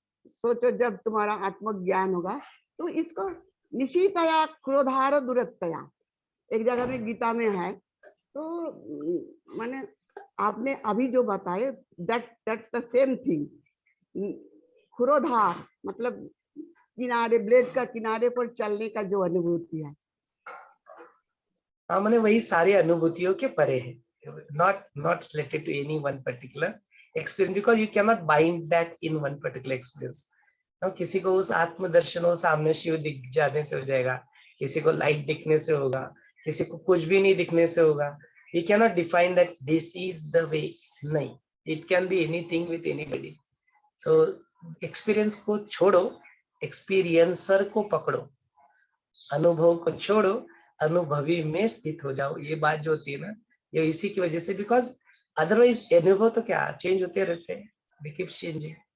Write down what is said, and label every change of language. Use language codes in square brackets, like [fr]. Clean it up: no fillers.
[hi] सोचो जब तुम्हारा आत्मज्ञान होगा तो इसको निशितया क्रोधार दुरत्वया, एक जगह में गीता में है। तो माने आपने अभी जो बताए [en] That's the same thing. [hi] खुरोधार मतलब किनारे, ब्लेड का किनारे पर चलने का जो अनुभूति है, हाँ मैंने वही सारी अनुभूतियों के परे है, [en] not related to any one particular experience, because you cannot bind that in one particular experience। [hi] किसी को उस आत्मदर्शन हो, सामने शिव दिख जाने से हो जाएगा, किसी को लाइट दिखने से होगा, किसी को कुछ भी नहीं दिखने से होगा। [en] We cannot define that this is the way, नहीं, it can be anything with anybody। [hi] So experience को छोड़ो, एक्सपीरियंसर को पकड़ो, अनुभव को छोड़ो, अनुभवी में स्थित हो जाओ। ये बात जो होती है ना, ये इसी की वजह से, [en] because otherwise [hi] अनुभव तो क्या चेंज होते रहते हैं, [en] they keep changing।